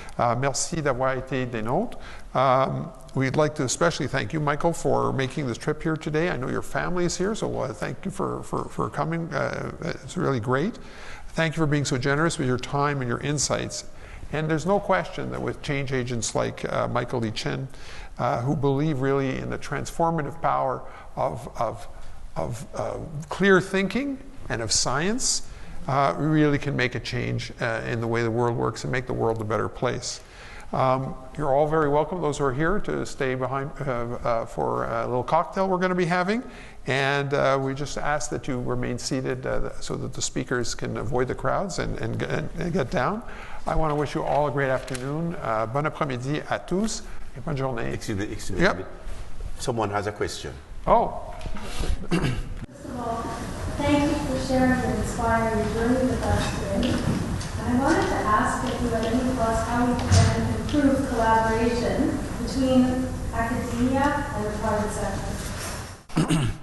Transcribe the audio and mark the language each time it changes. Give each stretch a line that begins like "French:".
French: Merci d'avoir été des nôtres.
English: We'd like to especially thank you, Michael, for making this trip here today. I know your family is here, so thank you for coming. It's really great. Thank you for being so generous with your time and your insights. And there's no question that with change agents like Michael Lichin, who believe really in the transformative power of clear thinking and of science, we really can make a change in the way the world works and make the world a better place. You're all very welcome, those who are here, to stay behind for a little cocktail we're going to be having. And we just ask that you remain seated so that the speakers can avoid the crowds and get down. I want to wish you all a great afternoon.
French: Bon après-midi à tous et bonne journée.
English: Excuse me. Yep. Someone has a question. Oh. First of all, thank you for sharing your inspiring journey with us today. And I wanted to ask if you had any thoughts how we can improve collaboration between academia and the private sector.